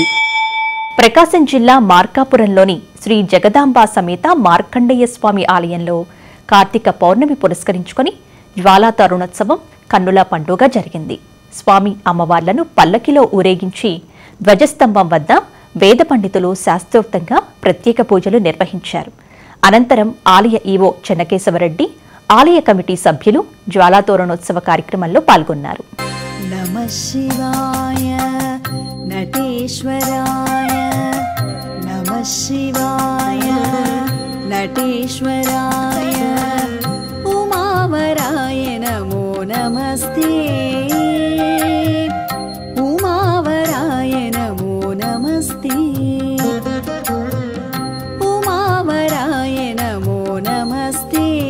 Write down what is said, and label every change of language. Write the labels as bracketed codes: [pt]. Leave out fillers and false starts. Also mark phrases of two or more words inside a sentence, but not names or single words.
[te] ప్రకాశం జిల్లా మార్కాపురంలోని శ్రీ జగదాంబ సమేత మార్కండేయ స్వామి ఆలయంలో కార్తీక పౌర్ణమి పురస్కరించుకొని జ్వాలా తరుణోత్సవం కన్నుల పండుగ జరిగింది. స్వామి అమ్మవార్లను పల్లకిలో ఊరేగించి ధ్వజస్తంభం వద్ద వేద పండితులు శాస్త్రోక్తంగా ప్రత్యేక పూజలు నిర్వహించారు. అనంతరం ఆలయ ఈవో చెన్నకేశవరెడ్డి, ఆలయ కమిటీ సభ్యులు జ్వాలా తోరణోత్సవ కార్యక్రమంలో పాల్గొన్నారు. [sa] नमः शिवाय नटेश्वराय नमः शिवाय नटेश्वराय उमावराय नमो नमस्ते उमावराय नमो नमस्ते उमावराय नमो नमस्ते